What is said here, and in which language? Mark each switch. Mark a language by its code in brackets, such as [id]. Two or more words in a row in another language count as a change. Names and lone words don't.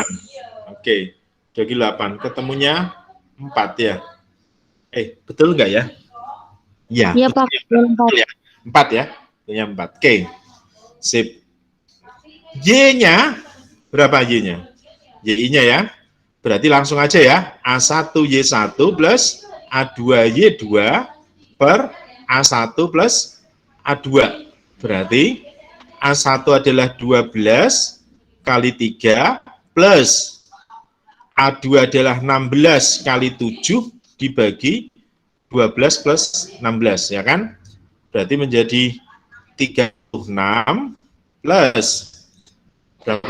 [id] Oke, bagi 8 ketemunya 4 ya. Betul enggak ya? Ya, Iya, Pak. betul ya. 4 ya. Punya 4. Oke. Sip. Y-nya berapa Y-nya? Y-nya ya. Berarti langsung aja ya. A1Y1 plus A2Y2 per A1 plus A2. Berarti A1 adalah 12 kali 3 plus A2 adalah 16 kali 7 dibagi 12 plus 16 ya kan? Berarti menjadi 36 plus berapa?